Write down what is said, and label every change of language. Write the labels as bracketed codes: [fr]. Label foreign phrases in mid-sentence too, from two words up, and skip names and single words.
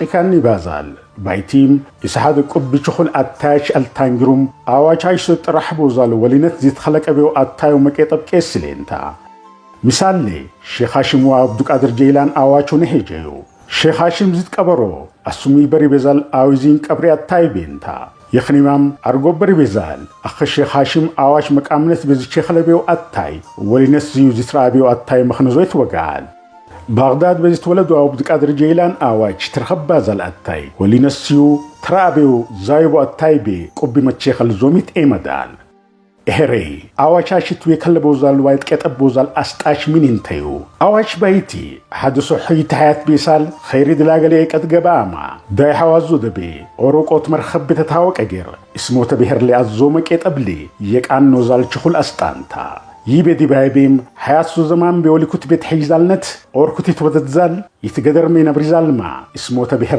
[har] ካን ይባዛል ባይቲም ይስሐድ ቁብ ችኹል አታች አልታንግሩም አዋቻች ተጥራህቡ ዛሉ ወሊነት ዚት ኸለቀቤው አታዩ መቄጠብ ቄስሌንታ ሚሳሌ ሼኽ ሐሽም ወአብዱ ቃድር ጀይላን አዋቹ ነሄጀዩ ሼኽ ሐሽም ዚት ቀበሮ አሱሚ በሪ በዛል አዊዚን ቀብሪ አታይ ቤንታ የኽኒማም አርጎበር ቤዛል አኸ ሼኽ ሐሽም አዋች መቃምነት በዚች ኸለቤው አታይ ወሊነት ዚዩ ዚትራቤው አታይ መኽነዞ ይትወጋል ባግዳድ በዚት ወለዱ አብዱ ቃድር ጀይላን አዋች ትርኸባ ዛል አታይ ወሊነት ዚዩ ትራቤው ዛይቦ አታይ ቤ ቁቢ መቼ ኸልዞሚት ኤመዳል ኤሄሬ አዋቻችቱ የከለበው ዛል ዋይት ቀጠበው ዛል አስጣች ምን እንተዩ አዋች ባይቲ ሐድሱ ሑይት ሐያት ቢሳል ኸይሪ ድላገለ የቀጥ ገባማ ዳይ ሐዋዙ ደቤ ኦሮቆት መርኸብ ተታወቀ ገር እስሞተ ብሔር ሊአዞ መቄጠብሊ የቃኖ ዛል ችኹል አስጣንታ ይቤዲ ባይቤም ሐያሱ ዘማን በወሊኩት ቤት ሐይዛልነት ኦርኩት ይትወደዛል ይትገደርሜ ነብሪዛልማ እስሞተ ብሔር